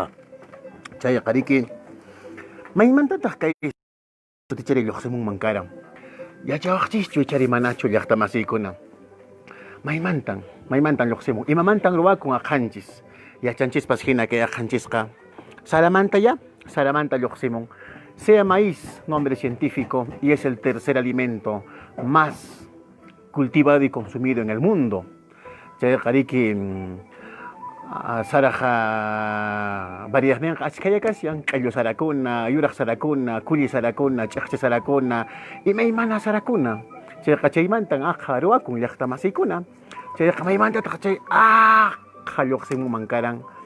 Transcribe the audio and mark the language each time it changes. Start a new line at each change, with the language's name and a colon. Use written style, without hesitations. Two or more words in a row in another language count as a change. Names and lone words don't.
Quechua: Chay qariki maymantataq kay Tichari lluqsimun mankaran. Yachawaqchischu ichari manachu llaqta masiykuna. Maymantan lluqsimun. Imamantan ruwakun aqanchis. Yachanchispas hina kay aqanchisqa. Saramanta lluqsimun.
Spanish: Sea maíz, nombre científico, y es el tercer alimento más cultivado y consumido en el mundo.
Quechua: Chay qariki Saraja varias nen achkayakasyan q'illu sarakuna, yuraq sarakuna, kulli sarakuna, ch'iqchi sarakuna, imaymana sarakuna. Chayqa chaymantan aqha ruwakun llaqta masiykuna. Chayqa maymantataq chay aqha lluqsimun mankaran.